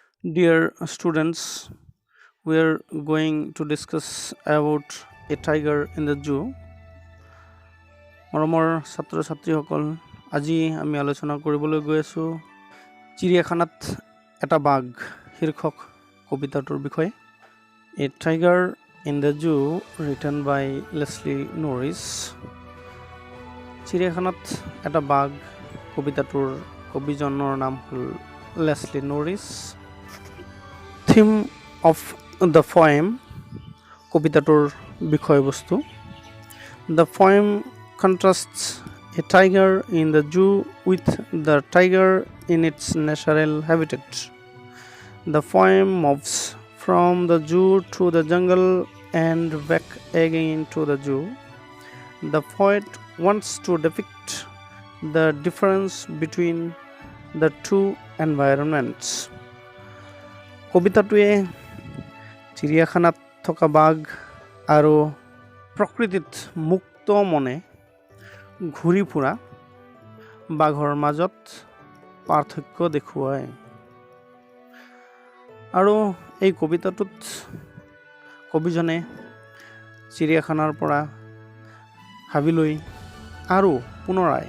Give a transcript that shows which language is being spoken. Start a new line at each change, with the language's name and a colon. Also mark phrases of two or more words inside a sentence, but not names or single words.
English: Dear students, we are going to discuss about a tiger in the zoo.
Assamese: মৰমৰ ছাত্ৰ ছাত্ৰীসকল আজি আমি আলোচনা কৰিবলৈ গৈ আছো চিৰিয়াখানাত এটা বাঘ শীৰ্ষক কবিতাটোৰ বিষয়ে
English: A Tiger in the Zoo written by Leslie Norris
Assamese: চিৰিয়াখানাত এটা বাঘ কবিতাটোৰ কবিজনৰ নাম হ'ল লেছলি নৰিছ
English: Theme of the poem
Assamese: কবিতাটোৰ বিষয়বস্তু
English: The poem contrasts a tiger in the zoo with the tiger in its natural habitat. The poem moves from the zoo to the jungle and back again to the zoo. The poet wants to depict the difference between the two environments.
Assamese: কবিতাটোৱে চিৰিয়াখানাত থকা বাঘ আৰু প্ৰকৃতিত মুক্ত মনে ঘূৰি ফুৰা বাঘৰ মাজত পাৰ্থক্য দেখুৱায় আৰু এই কবিতাটোত কবিজনে চিৰিয়াখানাৰ পৰা হাবিলৈ আৰু পুনৰাই